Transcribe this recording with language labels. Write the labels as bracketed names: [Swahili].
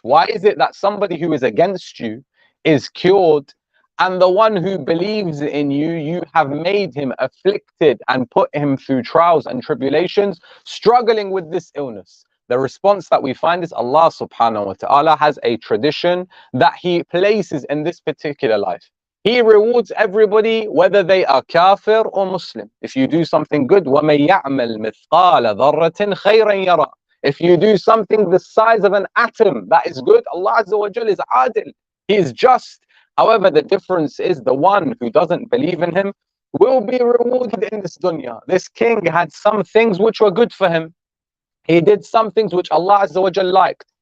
[English] Why is it that somebody who is against you is cured, and the one who believes in you, you have made him afflicted and put him through trials and tribulations, struggling with this illness? The response that we find is Allah subhanahu wa ta'ala has a tradition that he places in this particular life. He rewards everybody, whether they are kafir or Muslim. If you do something good, [Arabic] وَمَن يَعْمَلْ مِثْقَالَ ذَرَّةٍ خَيْرًا يَرَى. [English] If you do something the size of an atom that is good, Allah Azza wa Jal is adil. He is just. However, the difference is the one who doesn't believe in him will be rewarded in this dunya. This king had some things which were good for him. He did some things which Allah Azza wa Jal liked.